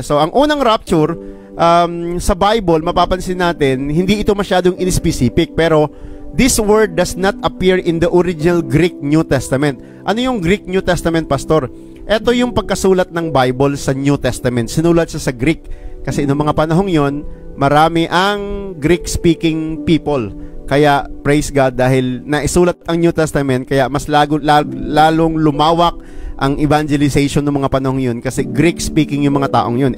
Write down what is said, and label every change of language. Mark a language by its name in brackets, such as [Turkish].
[Filipino] So, ang unang rapture, sa Bible, mapapansin natin, hindi ito masyadong in-specific. [English] Pero, this word does not appear in the original Greek New Testament. [Filipino] Ano yung Greek New Testament, Pastor? Ito yung pagkasulat ng Bible sa New Testament. Sinulat siya sa Greek. Kasi noong mga panahong yon, marami ang Greek-speaking people. Kaya, [English] praise God, [Filipino] dahil naisulat ang New Testament, kaya mas lalong lumawak ang evangelization ng mga panahong yun kasi Greek-speaking yung mga taong yun.